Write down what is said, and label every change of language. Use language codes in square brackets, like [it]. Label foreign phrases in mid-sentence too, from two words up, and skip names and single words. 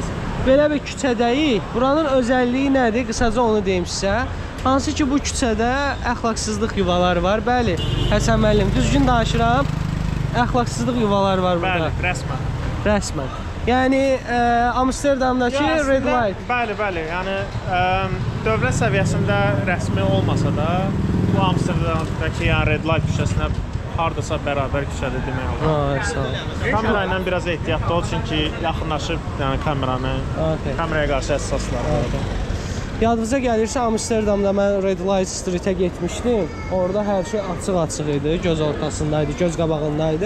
[az] Belə bir küçədəyik. Buranın özəlliyi nədir? Qısaca onu deyim sizə. Hansı ki bu küçədə əxlaqsızlıq yuvalar var. Bəli, Həsən müəllim, düzgün danışıram. Əxlaqsızlıq yuvalar var burada. Bəli, rəsmən. Rəsmən. Yəni Amsterdamdakı [en] red light. [az] Bəli, bəli. Yəni dövlət səviyyəsində rəsmi olmasa da, bu Amsterdamdakı yəni [en] red light [az] küçəsinə hardasa bərabər küçədə demək olar. Ay, sağ ol. Kamera ilə biraz ehtiyatlı ol, çünki yaxınlaşıb yəni kameranı kameraya qarşı həssaslar. Yadınıza gəlirsə Amsterdamda mən Red Light Street'ə getmişdim. Orada hər şey açıq-açıq idi, göz ortasındaydı, göz qabağındaydı.